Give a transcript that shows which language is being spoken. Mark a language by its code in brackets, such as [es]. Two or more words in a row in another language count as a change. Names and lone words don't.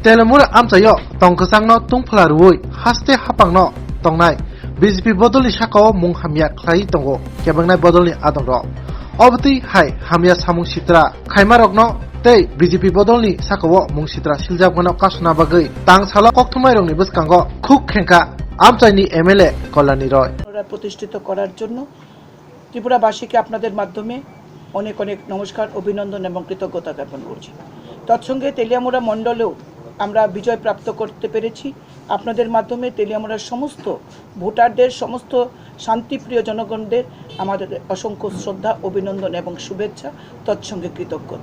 [trp] Telemura amchayo tongkasangno tungphalarui haste hapangno tongnai BJP bodolni sakao mung hamya khlai tongo kebangnai bodolni adongro obti hai hamya samung sitra khaimarokno tei BJP bodolni sakao mung sitra siljabgano kasna bagai tang sala kokthmairongni buskango khuk khenka আমচাইনি এমএলএ কল্যাণী রয় [bn] প্রতিষ্ঠিত করার জন্য ত্রিপুরাবাসীকে আপনাদের মাধ্যমে অনেক অনেক নমস্কার অভিনন্দন এবং কৃতজ্ঞতা জ্ঞাপন করছি। তৎসঙ্গে তেলিয়ামুড়া মণ্ডলেও আমরা বিজয় প্রাপ্ত করতে পেরেছি। আপনাদের মাধ্যমে তেলিয়ামুড়ার সমস্ত ভোটারদের সমস্ত শান্তিপ্রিয় জনগণদের আমাদের অসংখ্য শ্রদ্ধা অভিনন্দন এবং শুভেচ্ছা তৎসঙ্গে কৃতজ্ঞতা।